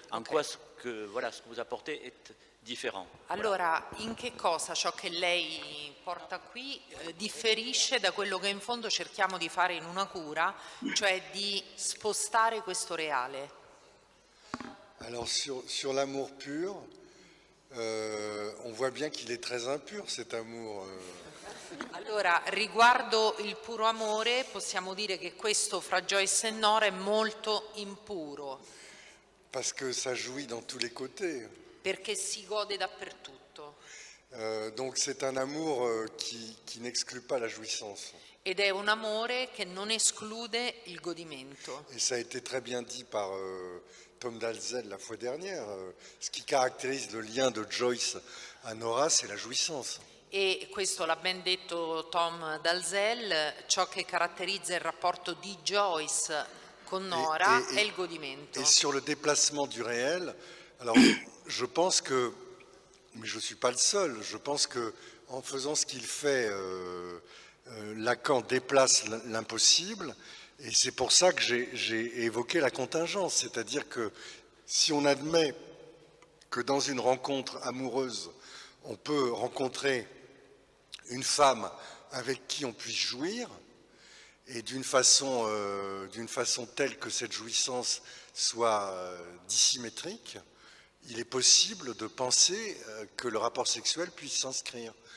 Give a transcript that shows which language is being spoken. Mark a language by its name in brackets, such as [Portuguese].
[French] En quoi ce que vous apportez est different. [Italian] Allora, in che cosa ciò che lei porta qui differisce da quello che in fondo cerchiamo di fare in una cura, cioè di spostare questo reale? [French] Alors sur l'amour pur, on voit bien qu'il est très impur cet amour. [Italian] Allora, riguardo il puro amore, possiamo dire che questo fra Joyce e Nora è molto impuro, [French] Parce que ça jouit dans tous les côtés. [Italian] perché si gode dappertutto. [French] Donc c'est un amour qui n'exclut pas la jouissance. [Italian] Ed è un amore che non esclude il godimento. [French] Et ça a été très bien dit par Tom Dalzell la fois dernière. Ce qui caractérise le lien de Joyce à Nora, c'est la jouissance. [Italian] E questo l'ha ben detto Tom Dalzell, ciò che caratterizza il rapporto di Joyce con Nora è il godimento. [French] Et sur le déplacement du réel, alors je pense que, mais je ne suis pas le seul, je pense qu'en faisant ce qu'il fait, Lacan déplace l'impossible, et c'est pour ça que j'ai évoqué la contingence, c'est-à-dire que si on admet que dans une rencontre amoureuse, on peut rencontrer une femme avec qui on puisse jouir, et d'une façon telle que cette jouissance soit dissymétrique, il est possible de penser que le rapport sexuel puisse s'inscrire.